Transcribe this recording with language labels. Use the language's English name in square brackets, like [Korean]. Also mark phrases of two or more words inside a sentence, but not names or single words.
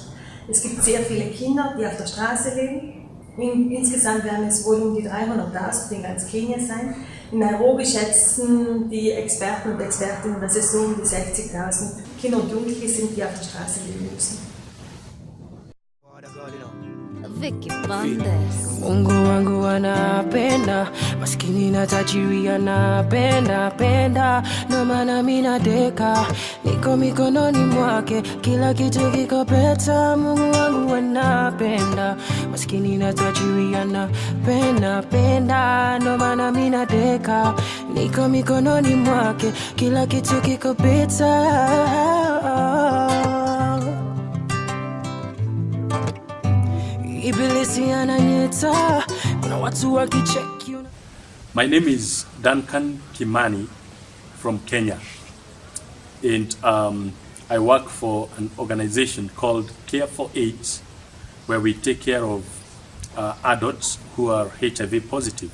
[German] Es gibt sehr viele Kinder, die auf der Straße leben. Insgesamt werden es wohl um die 300.000 in ganz Kenia sein. In Nairobi schätzen die Experten und Expertinnen, dass es so um die 60.000 Kinder und Jugendliche sind, die auf der Straße leben müssen. Vicky Bandes. [Swahili] Mungu wangu anapenda, maskini na tajiri anapenda, penda, ndo maana mimi nadeka, niko mikononi mwake, kila kitu kiko peta. Mungu wangu anapenda, maskini na tajiri anapenda, penda, ndo maana mimi nadeka, niko mikononi mwake, kila kitu kiko peta. [English] My name is Duncan Kimani from Kenya, and I work for an organization called Care for AIDS, where we take care of adults who are HIV positive.